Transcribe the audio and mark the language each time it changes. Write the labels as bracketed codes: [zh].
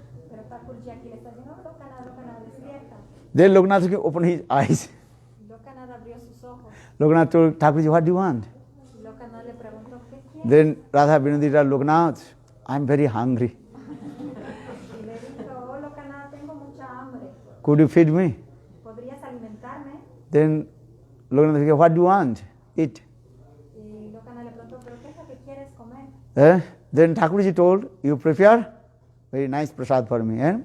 [es] Pero Thakurji aquí le está diciendo, Lokanath, despierta. [en] Then Loknath opened his eyes. [es] Y Lokanath abrió sus ojos. [en] Loknath told Thakurji, what do you want? [es] Y Lokanath le preguntó, ¿qué quieres? [en] Then Radha Vinodi told Loknath, I'm very hungry. [es] Y le dijo, oh Lokanath, tengo mucha hambre. [en] Could you feed me? [es] ¿Podrías alimentarme? [en] Then Loknath said, what do you want? Eat. [es] Y Lokanath le preguntó, ¿pero qué es lo que quieres comer? [en] Then Thakurji told, you prepare very nice prasad for me.